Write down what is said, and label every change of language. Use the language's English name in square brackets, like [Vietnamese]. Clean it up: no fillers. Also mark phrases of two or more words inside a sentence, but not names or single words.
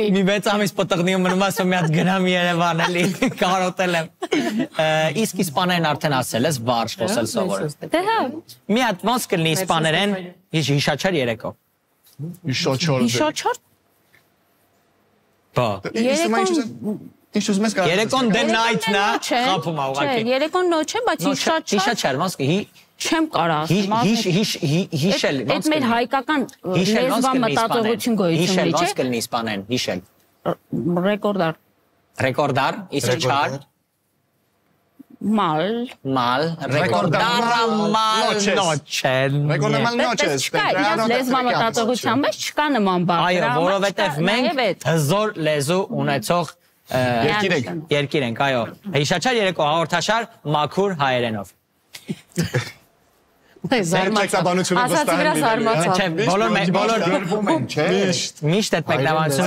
[Armenian] Մի 6 ամիս պատղնիում մնում ասում մի հատ գնամ Երևան էլի, կարոտել եմ։ Իսկ իսպաներեն արդեն ասել ես, վարժ խոսել սովորել։ Դե հա։ Մի հատ ոնց կլինի իսպաներեն, հիշաչար երեկո։ Հիշաչար։ Բա։ Ինչ ուզում ես Երեկոն [English] the night- [Armenian] ն է, խափում է ուղղակի։ Չէ, երեկոն նոչ է, բայց հիշաչար։ Հիշաչար, ոնց կի Չեմ կարող հիշել այդ մեր հայկական լեզվան մտածողություն գոյություն ունի, չէ՞։ Հիշել ոնց կլինի իսպաներեն, հիշել։ Ռեկորդար, իսկ չար։ [Spanish] Mal, recordar mal noche։ Recordar noches։ [Armenian] Լեզվան մտածողության մեջ չկա նման բառ։ Այո, որովհետև մենք հզոր լեզու ունեցող երկիր ենք, այո։ Հիշաչար երեկո հաղորդաշար մաքուր հայերենով։ Միշտ այդ մեկնաբանությունը կա։